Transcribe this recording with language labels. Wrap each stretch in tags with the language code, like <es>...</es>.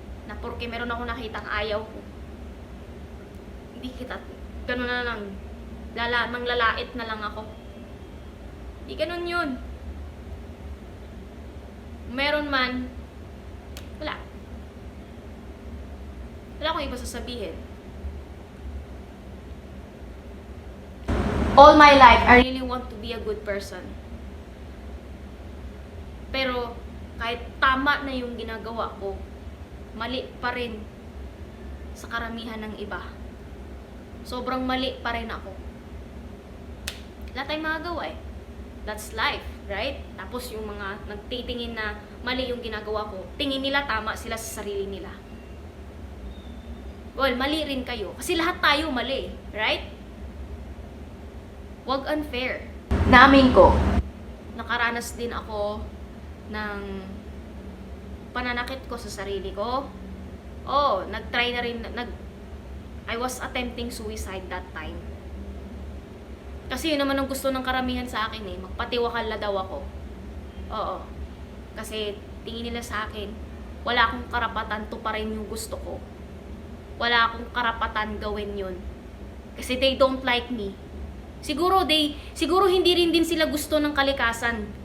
<tl>Na porke meron ako nakitang ayaw ko. Hindi kita, ganun na lang. Lalait na lang ako. Hindi ganun yun. Meron man, wala. Wala akong iba sasabihin.</tl> <en>All my life, I really want to be a good person.</en> <tl>Pero, kahit tama na yung ginagawa ko, mali pa rin sa karamihan ng iba. Sobrang mali pa rin ako. Wala tayong magagawa eh.</tl> <en>That's life, right?</en> <tl>Tapos yung mga nagtitingin na mali yung ginagawa ko, tingin nila tama sila sa sarili nila. Well, mali rin kayo. Kasi lahat tayo mali, right? Huwag unfair. Namin ko, nakaranas din ako ng pananakit ko sa sarili ko.</tl> <en>Oh,</en> <tl>nag-try na rin,</tl> <en>I was attempting suicide that time.</en> <tl>Kasi yun naman ang gusto ng karamihan sa akin eh. Magpatiwakal na daw ako. Oo. Kasi tingin nila sa akin, wala akong karapatan tuparin yung gusto ko. Wala akong karapatan gawin yun. Kasi</tl> <en>they don't like me.</en> <tl>Siguro hindi rin din sila gusto ng kalikasan.</tl>